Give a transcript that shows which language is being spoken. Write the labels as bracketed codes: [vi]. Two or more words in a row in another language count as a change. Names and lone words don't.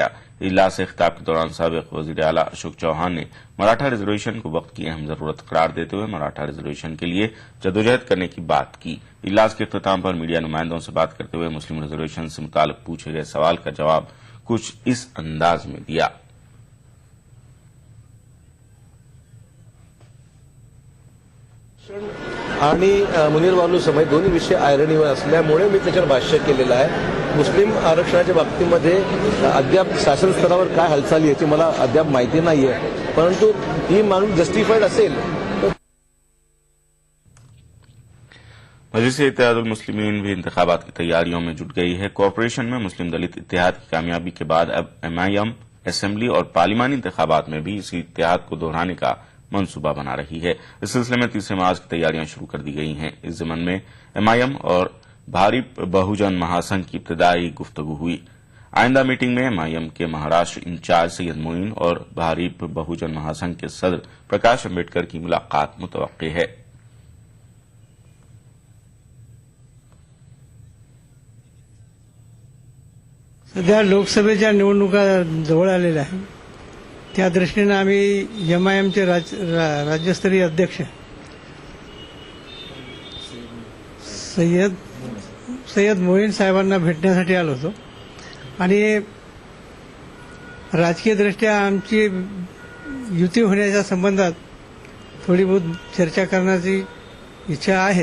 [ur] اجلاس سے خطاب کے دوران سابق وزیر اعلیٰ اشوک چوہان نے مراٹھا ریزرویشن کو وقت کی اہم ضرورت قرار دیتے ہوئے مراٹھا ریزرویشن کے لیے جدوجہد کرنے کی بات کی. اجلاس کے اختتام پر میڈیا نمائندوں سے بات کرتے ہوئے مسلم ریزرویشن سے متعلق پوچھے گئے سوال کا جواب کچھ اس انداز میں دیا. [mr] आणि मुनीर बालू समय दोन्ही विषय आयरणीवर असल्यामुळे मी त्याच्यावर भाष्य केलेलं आहे. मुस्लिम आरक्षणाच्या बाबतीमध्ये अद्याप शासन स्तरावर काय हालचाली याची मला अद्याप माहिती नाहीये, परंतु ही मागणी जस्टिफाईड असेल. [ur] مجلس اتحاد المسلمین بھی انتخابات کی تیاریوں میں جٹ گئی ہے. کوآپریشن میں مسلم دلت اتحاد کی کامیابی کے بعد اب MIM اسمبلی اور پارلیمانی انتخابات میں بھی اسی اتحاد کو دہرانے کا منصوبہ بنا رہی ہے. اس سلسلے میں 30 مارچ کی تیاریاں شروع کر دی گئی ہیں. اس ضمن میں MIM اور بھارت بہوجن مہاسنگھ کی ابتدائی گفتگو ہوئی. آئندہ میٹنگ میں MIM کے مہاراشٹر انچارج سید معین اور بھارت بہوجن مہاسنگھ کے صدر پرکاش امبیڈکر کی ملاقات متوقع ہے. [mr] सध्या लोकसभेच्या निवडणुका जवळ आलेल्या आहेत. त्या दृष्टीनं आम्ही MIMचे राज्यस्तरीय अध्यक्ष सय्यद मोईन साहेबांना भेटण्यासाठी आलो होतो आणि राजकीय दृष्ट्या आमची युती होण्याच्या संबंधात थोडी बहुत चर्चा करण्याची इच्छा आहे.